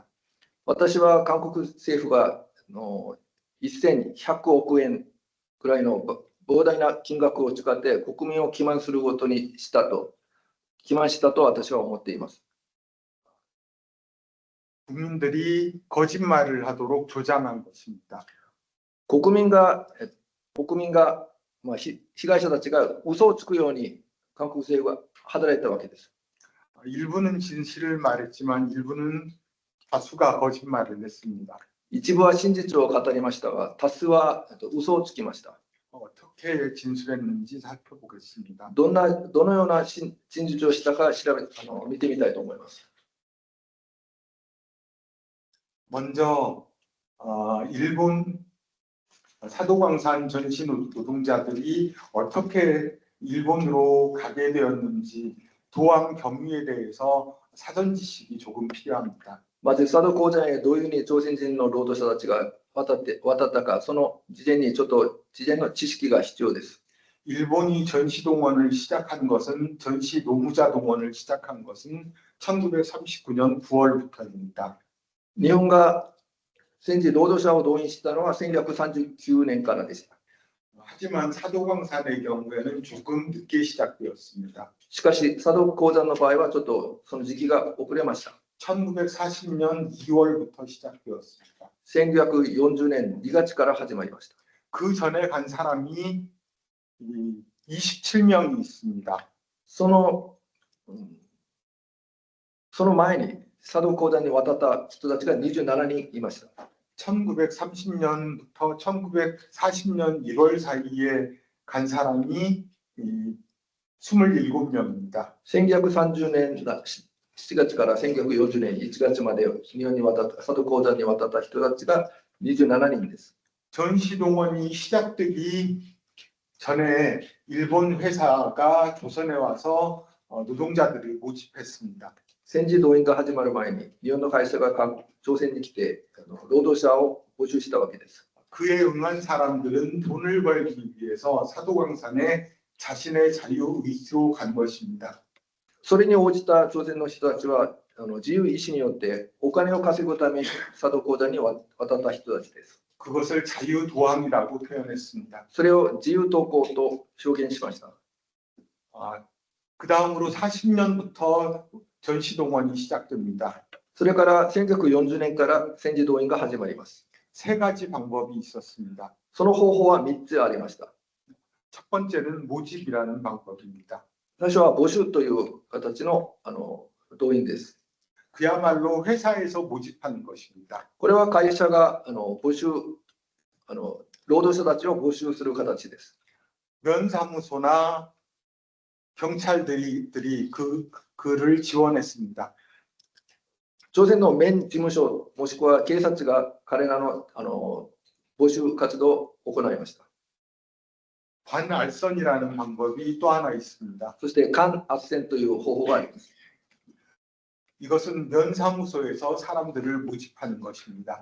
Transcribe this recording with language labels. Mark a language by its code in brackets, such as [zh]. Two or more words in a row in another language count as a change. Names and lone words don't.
[ja] 私は韓国政府が1100億円くらいの膨大な金額を使って国民を欺瞞することに欺瞞したと私は思っています。 [ko] 국민들이 거짓말을 하도록 조장한 것입니다. [ja] 国民が、被害者たちが嘘をつくように韓国政府が働いたわけです。 [ko] 일부는 진실을 말했지만 일부는 다수가 거짓말을 했습니다. [ja] 一部は真実を語りましたが、多数は嘘をつきました。 [ko] 어떻게 진술했는지 살펴보겠습니다. [ja] どのような真実をしたか見てみたいと思います。 [ko] 먼저 일본 사도광산 전시 노동자들이 어떻게 일본으로 가게 되었는지 도항 경위에 대해서 사전 지식이 조금 필요합니다. [ja] まず佐渡鉱山へどういうふうに朝鮮人の労働者たちが渡ったか、その事前の知識が必要です。 [ko] 일본이 전시 동원을 시작한 것은 전시 노무자 동원을 시작한 것은 1939년 9월부터입니다. [ja] 日本が戦時労働者を動員したのは1939年からでした。 [ko] 하지만 사도광산의 경우에는 조금 늦게 시작되었습니다. [ja] しかし佐渡鉱山の場合はちょっとその時期が遅れました。 [ko] 1940년 2월부터 시작되었습니다. [ja] 1940 年2月から始まりました。 [ko] 그 전에 간 사람이 27명이 있습니다. [ja] その前に佐渡鉱山に渡った人たちが27人いました。 [ko] 1930년부터 1940년 1월 사이에 간 사람이 27명입니다. [ja] 1930 年7月から1940年1月まで日本に渡った佐渡鉱山に渡った人たちが27人です。 [ko] 전시동원이 시작되기 전에 일본 회사가 조선에 와서 노동자들을 모집했습니다. [ja] 戦時動員が始まる前に日本の会社が朝鮮に来て労働者を募集したわけです。 [ko] 그에 응한 사람들은 돈을 벌기 위해서 사도광산에 자신의 자유의지로 간 것입니다. [ja] それに応じた朝鮮の人たちは自由意志によってお金を稼ぐために佐渡鉱山に渡った人たちです。 [ko] 그것을 자유도항이라고 표현했습니다. [ja] それを自由投降と表現しました。 [ko] 그 다음으로 40년부터 전시동원이 시작됩니다. [ja] それから1940年から戦時動員が始まります。 [ko] 세 가지 방법이 있었습니다. [ja] その方法は3つありました。 [ko] 첫 번째는 모집이라는 방법입니다. [ja] 最初は募集という形の動員です。 [ko] 그야말로 회사에서 모집하는 것입니다. [ja] これは会社が募集労働者たちを募集する形です。 [ko] 면사무소나 경찰들이 그를 지원했습니다. [ja] 朝鮮の面事務所もしくは警察が彼らの募集活動を行いました。 [ko] 관알선이라는 방법이 또 하나 있습니다. [ja] そして間斡旋という方法があります。 [ko] 이것은 면사무소에서 사람들을 모집하는 것입니다.